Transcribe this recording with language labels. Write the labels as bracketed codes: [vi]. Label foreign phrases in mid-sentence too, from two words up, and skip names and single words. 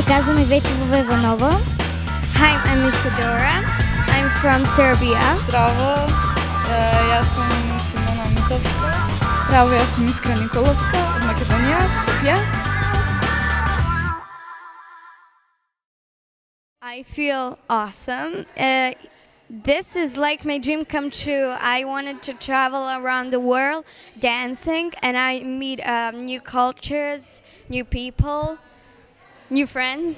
[bg] Казвам Иветова Иванова. [en] Hi, I'm Isadora. I'm from Serbia. [mk] Здраво, јас сум Симона Митовска. Здраво, јас сум Искра Николовска од Македонија, Скопје. [en] I feel awesome. This is like my dream come true. I wanted to travel around the world dancing, and I meet new cultures, new people, new friends.